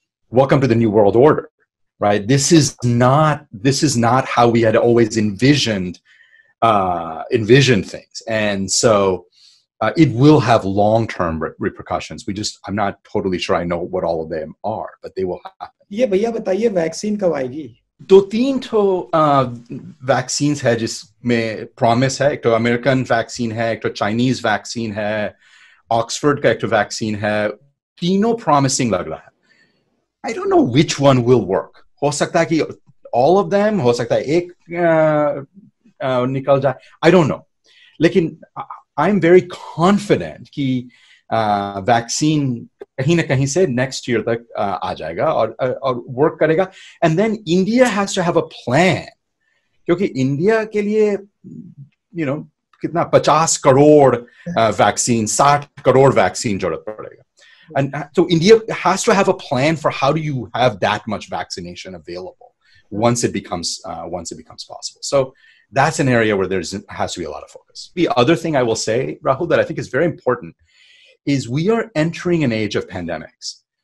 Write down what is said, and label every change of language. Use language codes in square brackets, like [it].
[en] Welcome to the New World Order, right? This is not how we had always envisioned things. And so it will have long-term repercussions. I'm not totally sure I know what all of them are, but they will happen. [hi] ये भैया बताइए vaccine कब आएगी? दो तीन तो vaccine है जिसमें प्रॉमिस है. एक तो अमेरिकन वैक्सीन है, एक तो चाइनीज वैक्सीन है, ऑक्सफोर्ड का एक तो वैक्सीन है. तीनों प्रॉमिसिंग लग रहा है. [en] I don't know which one will work. [hi] हो सकता है कि [en] all of them, [hi] हो सकता है एक निकल जाए. [en] I don't know. [hi] लेकिन [en] I'm very confident [hi] कि वैक्सीन कहीं ना कहीं से [en] next year [hi] तक आ जाएगा और work करेगा. [en] And then India has to have a plan. [hi] क्योंकि इंडिया के लिए कितना 50 करोड़ वैक्सीन, 60 करोड़ वैक्सीन जरूरत पड़ेगा. [en] And so India has to have a plan for how do you have that much vaccination available once it becomes possible. So that's an area where has to be a lot of focus. The other thing I will say, Rahul, that I think is very important is we are entering an age of pandemics.